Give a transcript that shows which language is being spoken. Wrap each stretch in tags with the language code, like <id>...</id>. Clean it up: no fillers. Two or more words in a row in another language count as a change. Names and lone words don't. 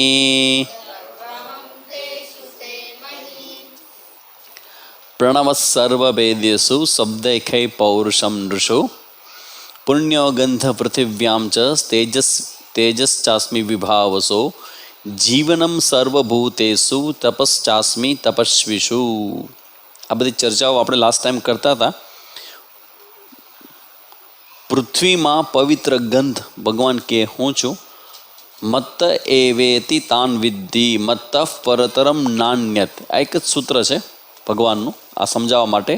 <sa>प्रणवः सर्ववेदेषु शब्दैखे पौरुषं नृषु पुण्यो गन्ध पृथिव्यां च तेजश्चास्मि विभावसो जीवनं सर्वभूतेषु तपश्चास्मि तपस्विषु।</sa> <gu>આ બધી ચર્ચાઓ આપણે લાસ્ટ ટાઈમ કરતા હતા. પૃથ્વીમાં પવિત્ર ગંધ ભગવાન કે હું છું.</gu> <sa>મત્ત એવેતિ તાન વિદ્ધિ મત્ત પરતરમ નાન્યત.</sa> <gu>આ એક જ સૂત્ર છે ભગવાનનું આ સમજાવવા માટે.</gu>